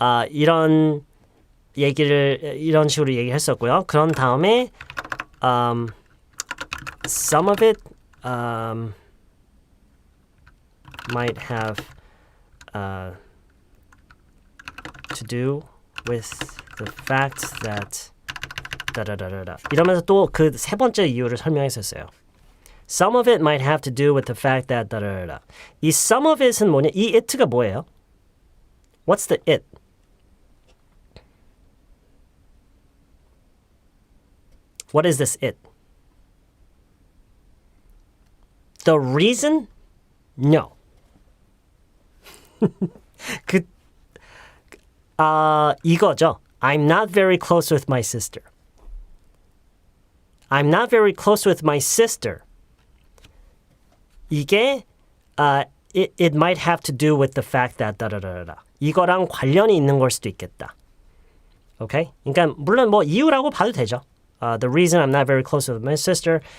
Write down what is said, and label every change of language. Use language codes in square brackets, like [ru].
[ko] 이런 식으로 얘기했었고요. 그런 다음에 [en] some of it might have to do with the fact that [ko] 다다다다다 이러면서 또 그 세 번째 이유를 설명했었어요. [en] Some of it might have to do with the fact that 다다다다. 이 some of it은 [ko] 뭐냐? 이 it가 뭐예요? [en] What's the it? What is this it? The reason? No. [ko] 이거죠. [en] I'm not very close with my sister. I'm not very close with my sister. 이게 it might have to do with the fact that 다다다다. [ko] 이거랑 관련이 있는 걸 수도 있겠다. [en] Okay? [ko] 그러니까 물론 뭐 이유라고 봐도 되죠. [en] The reason I'm not very close with my sister.